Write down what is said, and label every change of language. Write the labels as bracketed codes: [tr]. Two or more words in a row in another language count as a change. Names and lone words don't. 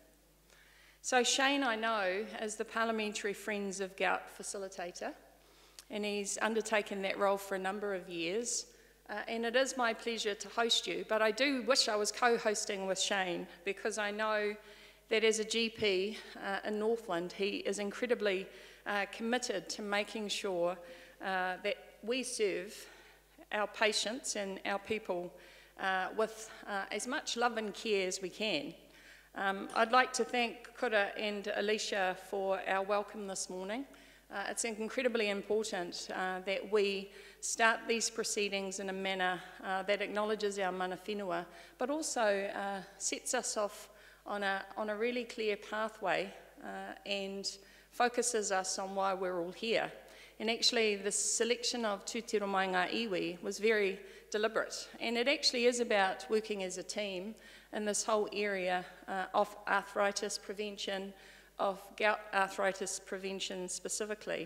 [en] So Shane I know as the Parliamentary Friends of Gout Facilitator, and he's undertaken that role for a number of years, and it is my pleasure to host you, but I do wish I was co-hosting with Shane, because I know that as a GP in Northland, he is incredibly committed to making sure that we serve our patients and our people with as much love and care as we can. I'd like to thank Kura and Alicia for our welcome this morning. It's incredibly important that we start these proceedings in a manner that acknowledges our [mi] mana whenua, [en] but also sets us off on a really clear pathway and focuses us on why we're all here. And actually, the selection of Tūtiro Mai Ngā Iwi was very deliberate. And it actually is about working as a team in this whole area of arthritis prevention, of gout arthritis prevention specifically.